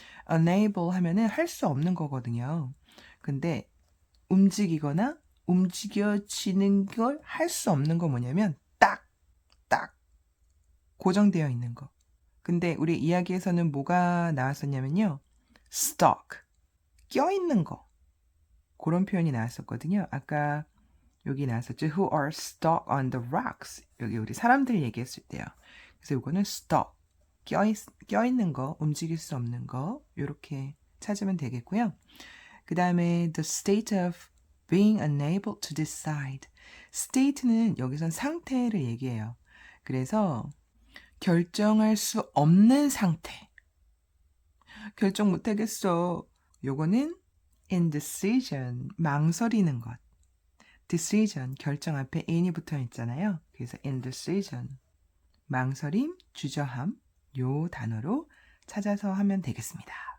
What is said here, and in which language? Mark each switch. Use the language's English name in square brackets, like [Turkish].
[Korean] unable 하면은 할 수 없는 거거든요. 근데 움직이거나 움직여지는 걸 할 수 없는 거 뭐냐면 딱 고정되어 있는 거. 근데 우리 이야기에서는 뭐가 나왔었냐면요. stuck, 껴있는 거. 그런 표현이 나왔었거든요. 아까 여기 나왔었죠. [English] Who are stuck on the rocks. [Korean] 여기 우리 사람들 얘기했을 때요. 그래서 이거는 stuck, 껴있는 거, 움직일 수 없는 거 이렇게 찾으면 되겠고요. 그 다음에 [English] the state of being unable to decide. [Korean] state는 여기선 상태를 얘기해요. 그래서 결정할 수 없는 상태. 결정 못하겠어. 요거는 indecision, 망설이는 것. decision, 결정 앞에 in이 붙어 있잖아요. 그래서 indecision, 망설임, 주저함, 요 단어로 찾아서 하면 되겠습니다.